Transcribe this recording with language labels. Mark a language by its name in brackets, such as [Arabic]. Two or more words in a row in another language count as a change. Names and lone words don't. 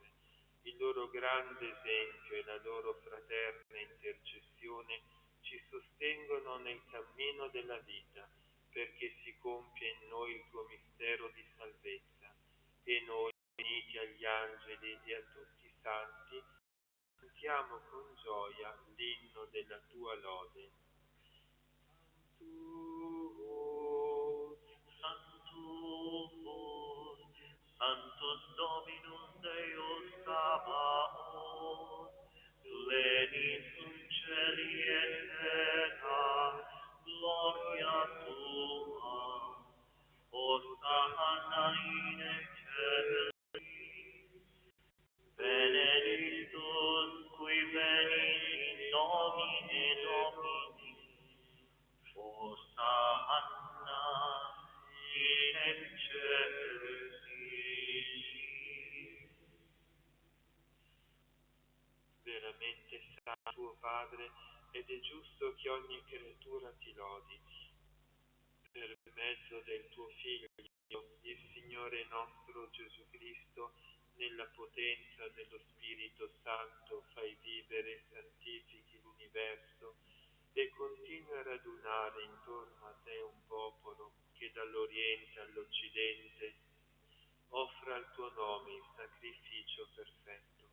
[Italian] Il loro grande esempio e la loro fraterna intercessione ci sostengono nel cammino della vita, perché si compie in noi il tuo mistero di salvezza, e noi, uniti agli angeli e a tutti i santi, cantiamo con gioia l'inno della tua lode. [Latin] Sanctus, Sanctus Dominus Deus Sabaoth, pleni sunt celi et terra, gloria tua, Hosanna in excelsis, benedictus qui venit in nomine Domini, Hosanna in excelsis. [Italian] Veramente santo tuo Padre, ed è giusto che ogni creatura ti lodi. Per mezzo del tuo Figlio, il Signore nostro Gesù Cristo, nella potenza dello Spirito Santo, fai vivere e santifichi l'universo e continui a radunare intorno a te un popolo che dall'Oriente all'Occidente offra al tuo nome il sacrificio perfetto.